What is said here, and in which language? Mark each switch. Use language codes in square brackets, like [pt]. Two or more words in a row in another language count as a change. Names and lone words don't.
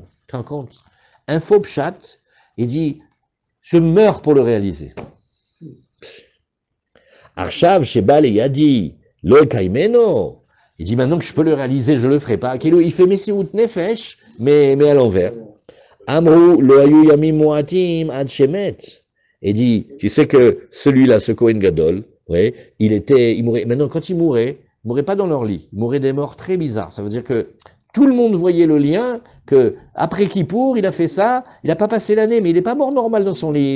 [fr] Tu te rends compte? Un faux pshat, il dit, je meurs pour le réaliser. [he] עכשיו שבא לידי לא אקיימנו. [fr] Il dit maintenant que je peux le réaliser, je le ferai pas. Il fait [he] מסירות נפש, [fr] mais à l'envers. [he] אמרו לו היו ימים מועטים עד שמת. [fr] Et dit, tu sais que celui-là, ce Kohen Gadol, ouais, il mourait. Maintenant, quand il mourait pas dans leur lit. Il mourait des morts très bizarres. Ça veut dire que tout le monde voyait le lien, que après Kippour, il a fait ça, il n'a pas passé l'année, mais il n'est pas mort normal dans son lit.